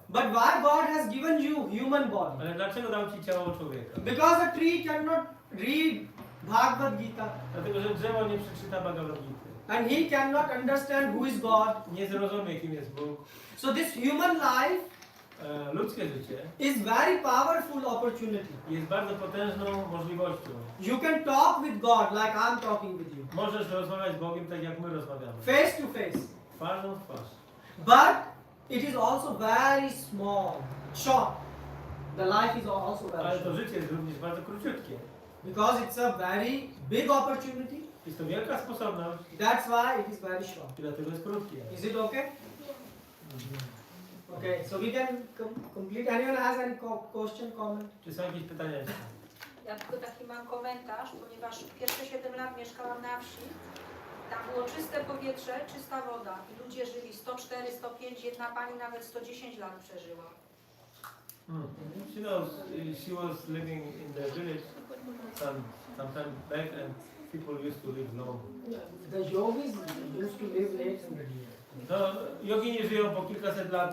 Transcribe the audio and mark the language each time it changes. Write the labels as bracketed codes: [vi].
[en] But why God has given you human body? [pl] Ale dlaczego dał ci ciało człowieka? [en] Because a tree cannot read Bhagavad Gita [pl] Dlatego, że drzewo nie przeczyta Bhagavad Gita. [en] and he cannot understand who is God. [pl] Nie zrozumie, kim jest Bóg. [en] So this human life [pl] Ludzkie życie [en] is very powerful opportunity. [pl] jest bardzo potężną możliwością. [en] You can talk with God like I'm talking with you. [pl] Możesz rozmawiać z Bogiem tak, jak my rozmawiamy. [en] Face to face. [pl] Twarzą w twarz. [en] But it is also very small, short. The life is also very [pl] Ale to [en] short. [pl] życie jest również bardzo króciutkie. [en] Because it's a very big opportunity. [pl] Jest to wielka sposobność [en] That's why it is very short. [pl] i dlatego jest krótkie. [en] Is it okay? Okay, so we can complete. Anyone has any question, comment? [pl] Czy są jakieś pytania jeszcze? Ja tylko taki mam komentarz, ponieważ pierwsze 7 lat mieszkałam na wsi. Tam było czyste powietrze, czysta woda i ludzie żyli 104, 105, jedna pani nawet 110 lat przeżyła. [en] She knows she was living in the village some time back and people used to live long. The yogis used to live 800 years. [pl] No, jogini żyją po kilkaset lat.